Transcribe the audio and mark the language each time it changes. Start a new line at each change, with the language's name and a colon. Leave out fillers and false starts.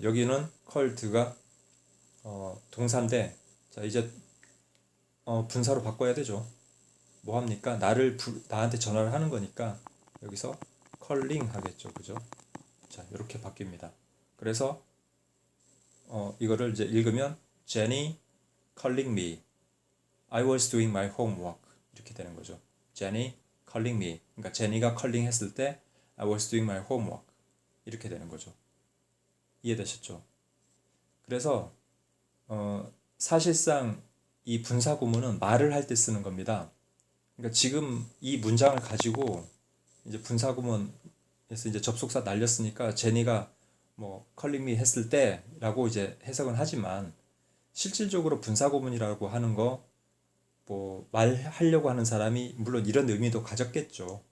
Korean: 여기는 컬드가 동사인데 자, 이제 분사로 바꿔야 되죠. 뭐 합니까? 나한테 전화를 하는 거니까 여기서 컬링 하겠죠. 그죠? 자, 이렇게 바뀝니다. 그래서 이거를 이제 읽으면
English: Jenny calling me. I was doing my homework.
Korean: 이렇게 되는 거죠.
English: Jenny calling me.
Korean: 그러니까 제니가
English: calling
Korean: 했을 때
English: I was doing my homework.
Korean: 이렇게 되는 거죠. 이해되셨죠? 그래서 사실상 이 분사 구문은 말을 할 때 쓰는 겁니다. 그러니까 지금 이 문장을 가지고 이제 분사 구문에서 이제 접속사 날렸으니까 제니가 뭐
English: calling me
Korean: 했을 때라고 이제 해석은 하지만 실질적으로 분사구문이라고 하는 거 뭐 말하려고 하는 사람이 물론 이런 의미도 가졌겠죠.